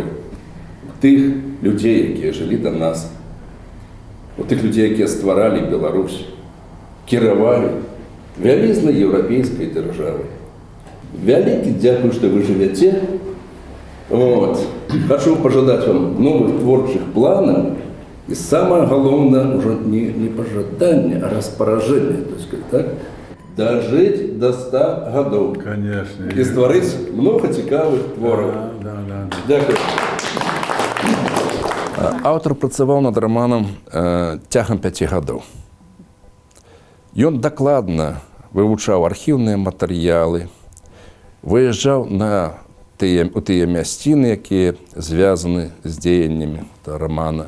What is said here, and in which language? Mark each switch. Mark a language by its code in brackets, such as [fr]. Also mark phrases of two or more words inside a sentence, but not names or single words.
[be] У тых людзей, якія жылі да нас, у тых людзей, якія стваралі Беларусь, кіравалі вялізнай еўрапейскай дзяржавай. Вялікі дзякуй, што вы жывяце. [ru] Вот. Хочу пожадать вам новых творчых планов. И самое главное, уже не пожадание, а распоряжение. То есть, так, дожить до 100 годов. Конечно. И створить много [be] цікавых творов. [ru] Да. [uk] Дякую. [be] Аўтар працаваў над романом цягам 5 гадоў. Ён дакладна вывучаў архіўныя матэрыялы, выязджаў у тыя мясціны, якія звязаны з дзеяннямі романа.